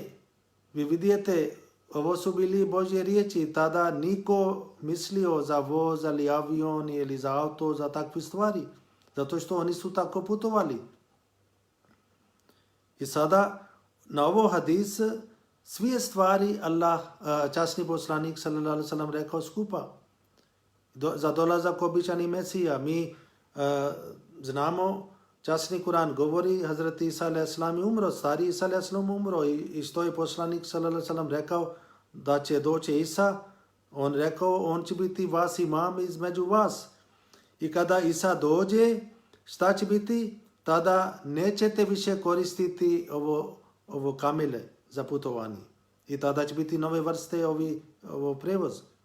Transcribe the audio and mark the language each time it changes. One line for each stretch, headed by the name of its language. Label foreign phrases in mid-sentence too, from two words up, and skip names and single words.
Bosnian: Vi vidite, ovo su bili Božje riječi. Tada niko mislio za voz ili avion ili za auto, za takve stvari. Zato što oni su tako putovali. I sada na ovo hadis sve stvari Allah, časni poslanik
Arabic: صلى الله عليه وسلم
Bosnian: rekao skupa. Za dolazak običani Mesija. Mi znamo, časni Kur'an govori, Hazreti Isa
Arabic: عليه السلام
Bosnian: je umro, stari Isa
Arabic: عليه السلام
Bosnian: umro i što je poslanik
Arabic: صلى الله عليه وسلم
Bosnian: rekao da će doći Isa, on rekao on će biti vas imam između vas. I kada Isa dođe, šta će biti? Tada nećete više koristiti ovo kamele za putovanje. I tada će biti nove vrste ovo prevoz.